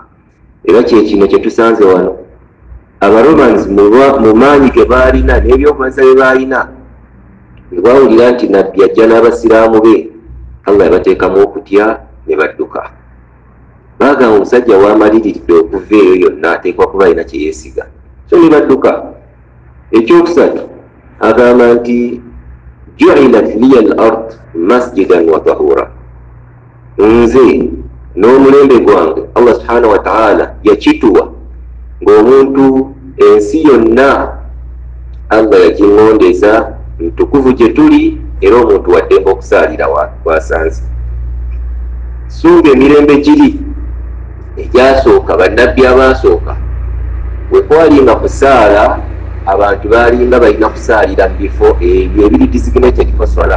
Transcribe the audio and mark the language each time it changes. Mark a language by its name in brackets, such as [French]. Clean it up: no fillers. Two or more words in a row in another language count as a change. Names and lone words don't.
[Ganda] Era kyekino kye tusanze wano. Abaromans mu maanyi ge baalina n'ebyokumanyiza bye baalina, ne bawulira nti nabbi ajja n'abasiraamu be, Allah yabateekamu okutya ne badduka. Baagamba omusajja w'amaliridde okuva eyo yonna ateekwa kuba alina kye yeesiga, so ne badduka. Ekyokusatu agamba nti [Arabic] جعلت لي الأرض مسجدا وطهورا, [Ganda] nze n'omulembe gwange [Arabic] الله سبحانه وتعالى [Ganda] yakituwa ng'omuntu ensi yonna Allah yagiŋŋondeza ntukuvu gye tuli era omuntu waddembe okusaalira wasanze. Suuga emirembe giri egyasooka, bannabbi abaasooka bwe kwalinga kusaala, abantu baalinga balina kusaalira mu bifo ebyo ebiri [English] designated for [Ganda] swala.